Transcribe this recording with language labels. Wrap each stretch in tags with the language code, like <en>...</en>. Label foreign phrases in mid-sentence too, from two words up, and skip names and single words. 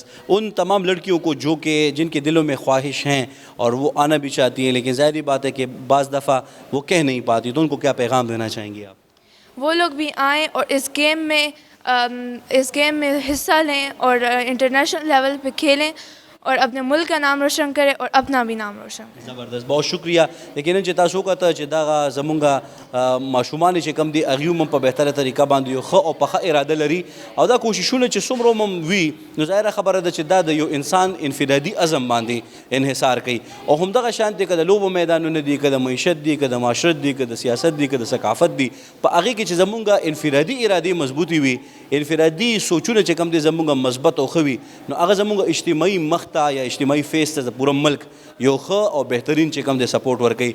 <ur>ان تمام لڑکیوں کو جن کے دلوں میں خواہش ہیں اور وہ آنا بھی چاہتی ہیں لیکن ظاہری بات ہے کہ بعض دفعہ وہ کہہ نہیں پاتی, تو ان کو کیا پیغام دینا چاہیں گے آپ؟ وہ لوگ بھی آئیں اور اس گیم میں حصہ لیں اور</ur> <en>international level</en> <ur>پہ کھیلیں اور اپنے ملک کا نام روشن کرے اور اپنا بھی نام روشن کرے. زبردست. بہت شکریہ.</ur> <ps>لیکن چې تاسو کته چې دغه زمونږ ماشومان چې کم دي هغوی هم په بهتره طریقه باندې یو ښه او پخه اراده لري او دا کوششونه چې څومره هم وي نو ظاهره خبره ده چې دا د یو انسان انفرادي عزم باندې انحصار کوي, او همدغه شانتې که د لوبو میدانونه دي, که د معیشت دي, که د معاشرت دي, که د سیاست دي, که د ثقافت دي, په هغې کې چې زمونږ انفرادي ارادې مضبوطې وي, انفرادي سوچونه چې کم دي زمونږ مثبت او ښه وي, نو هغه زمونږ اجتماعي مخ ته یا اجتماعي فیس ته د پوره ملک یو ښه او بهترین چې کوم دی سپورټ ورکوي.</ps>